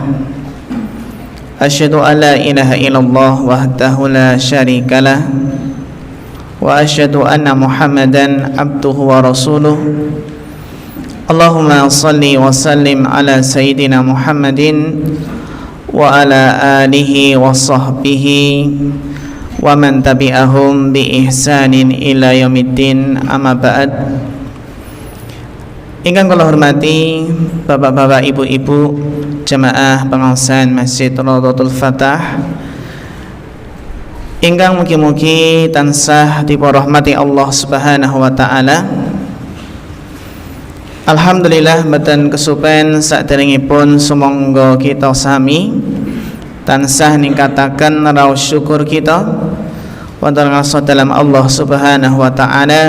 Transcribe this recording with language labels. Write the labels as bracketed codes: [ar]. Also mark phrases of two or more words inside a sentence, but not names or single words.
[ar] أشهد أن لا إله إلا الله وحده لا شريك له وأشهد أن محمدا عبده ورسوله. اللهم صل وسلم على سيدنا محمد وعلى آله وصحبه ومن تبعهم بإحسان إلى يوم الدين، أما بعد. [jv] Ingkang kula hormati bapak-bapak, ibu-ibu jamaah pengaosan Masjid Raudhatul Fatah ingkang mugi-mugi tansah dipunrahmati Allah [ar] سبحانه وتعالى. [jv] Alhamdulillah mboten kesupen saderengipun sumangga kita sami tansah ningkataken raos syukur kita wonten ngarsa dalam Allah [ar] سبحانه وتعالى.